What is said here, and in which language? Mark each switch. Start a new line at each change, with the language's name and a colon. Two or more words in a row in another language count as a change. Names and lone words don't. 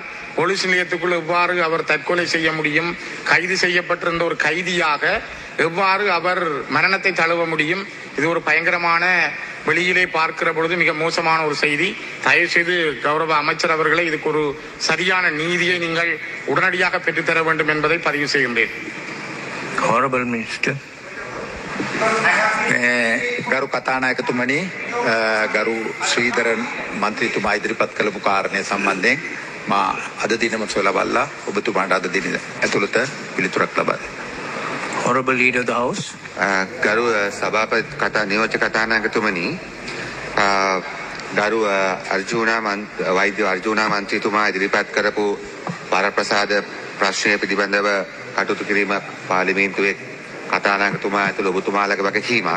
Tamil: போலீஸ் நிலையத்துக்குள் எவ்வாறு அவர் தற்கொலை செய்ய முடியும்? கைது செய்யப்பட்டிருந்த ஒரு கைதியாக எவ்வாறு அவர் மரணத்தை தழுவ முடியும்? இது ஒரு பயங்கரமான, வெளியிலே பார்க்கிற பொழுது மிக மோசமான ஒரு செய்தி. தயவு செய்து கௌரவ அமைச்சர் அவர்களை இதுக்கு ஒரு சரியான நீதியை நீங்கள் உடனடியாக பெற்றுத்தர வேண்டும் என்பதை பதிவு செய்கின்றேன்.
English: Honorable Minister.
Sinhala: ගරු කතානායකතුමනි ගරු ශ්‍රීධරන් මන්ත්‍රීතුමා ඉදිරිපත් කළපු කාරණය සම්බන්ධයෙන් මා අද දිනම සොලවල්ලා ඔබතුමාට අද දින ඇතුළත පිළිතුරක් ලබා දෙනවා.
English: Honorable Leader of the House.
Sinhala: ගරු සභාපති නියෝජ්‍ය කතානායකතුමනි ගරු වෛද්‍ය අර්ජුනා මන්ත්‍රීතුමා ඉදිරිපත් කරපු වරප්‍රසාද ප්‍රශ්නය පිළිබඳව කටයුතු කිරීම පාර්ලිමේන්තුවේ කතානායකතුමා ඇතුළු ඔබතුමාලගේ වගකීමක්.